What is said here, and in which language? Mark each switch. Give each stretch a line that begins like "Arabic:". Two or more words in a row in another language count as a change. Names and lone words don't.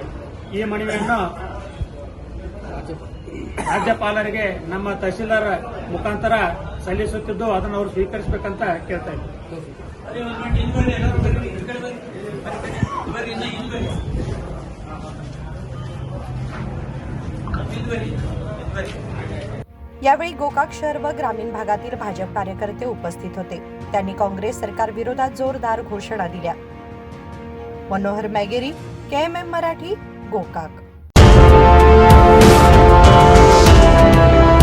Kannada: ಈ ಮನವಿಯನ್ನು ರಾಜ್ಯಪಾಲರಿಗೆ ನಮ್ಮ ತಹಶೀಲ್ದಾರ್ ಮುಖಾಂತರ ಸಲ್ಲಿಸುತ್ತಿದ್ದು ಅದನ್ನು ಅವರು ಸ್ವೀಕರಿಸಬೇಕಂತ ಕೇಳ್ತಾ इದ್ದಾರೆ।
Marathi: यावेळी गोकाक शहर व ग्रामीण भागातील भाजप कार्यकर्ते उपस्थित होते। त्यांनी काँग्रेस सरकार विरोधात जोरदार घोषणा दिल्या। मनोहर मॅगेरी, KMM मराठी, गोकाक।